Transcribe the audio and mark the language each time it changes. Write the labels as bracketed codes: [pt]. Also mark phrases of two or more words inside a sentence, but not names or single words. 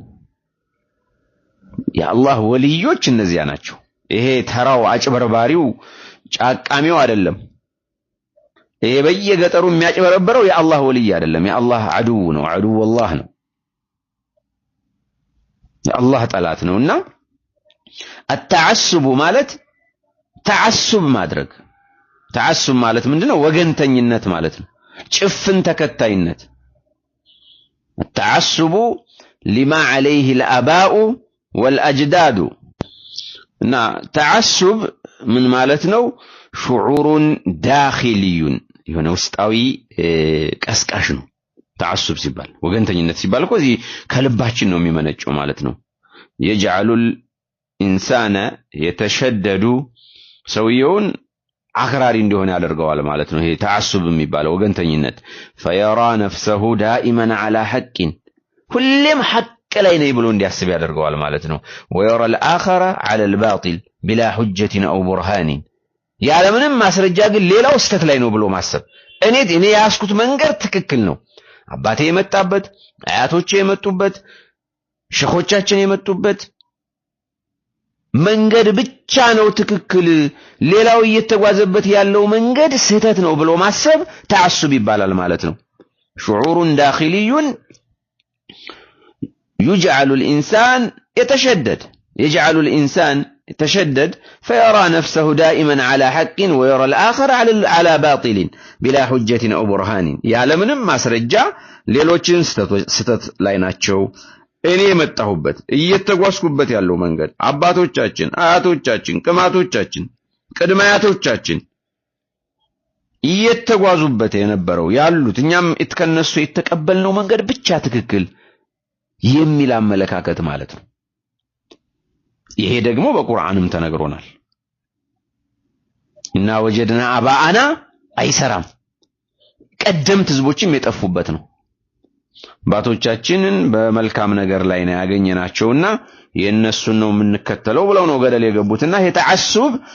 [am] የአላህ ወልዮች እነዚያ ናቸው ይሄ ተራው አጭበርባሪው ጫቃሚው አይደለም ይሄ በየገጠሩ የሚያጭበረበረው የአላህ ወልይ አይደለም የአላህ አዱ ነው አዱ والله ነው የአላህ ጠላት ነውና التعصب ማለት ተዓሱብ ማድረግ ተዓሱብ ማለት ምንድነው ወገንተኝነት ማለት ነው ጭፍን ተከታይነት [ar] التعصب لما عليه الآباء والأجداد [am] እና ተዓሱብ ምን ማለት ነው [ar] شعور داخلي [am] የሆነ ውስጣዊ ቀስቃሽ ነው ተዓሱብ ሲባል ወገንተኝነት ሲባል እኮ እዚህ ከልባችን ነው የሚመነጨው ማለት ነው [ar] يجعل الانسان يتشدد [am] ሰውየውን አክራሪ እንደሆነ ያደርገዋል ማለት ነው ይሄ ተዓሱብ የሚባለው ወገንተኝነት [ar] فيرى نفسه دائما على حق [am] ሁሌም ሐቅ ላይ ነው ብሎ እንዲያስብ ያደርገዋል ማለት ነው [ar] ويرى الاخر على الباطل بلا حجة او برهان [am] ያለምንም ማስረጃ ግን ሌላው ስተት ላይ ነው ብሎ ማሰብ እኔ ያስኩት መንገድ ትክክል ነው አባቴ የመጣበት አያቶቼ የመጡበት ሸኾቻችን የመጡበት መንገድ ብቻ ነው ትክክል ሌላው እየተጓዘበት ያለው መንገድ ስህተት ነው ብሎ ማሰብ ተዓሱብ ይባላል ማለት ነው [ar] شعور داخلي يجعل الإنسان يتشدد فيرى نفسه دائما على حق ويرى الآخر على باطل بلا حجة أو برهان يعلمንም [am] ማስረጃ ሌሎችን ስተት ላይ ናቸው እኔ የመጣሁበት እየተጓዝኩበት ያለው መንገድ አባቶቻችን አያቶቻችን ቅማቶቻችን ቅድማያቶቻችን እየተጓዙበት የነበረው ያሉት እኛም ከነሱ የተቀበልነው መንገድ ብቻ ትክክል የሚል አመለካከት ማለት ነው ይሄ ደግሞ በቁርአንም ተነግሮናል እና [ar] وجدنا آباءنا [am] አይሰራም ቀደምት ህዝቦችም የጠፉበት ነው ባቶቻችንን በመልካም ነገር ላይ ነው ያገኘናቸውና የነሱን ነው የምንከተለው ብለው ነው ገደል የገቡትና ይሄ ተዓሱብ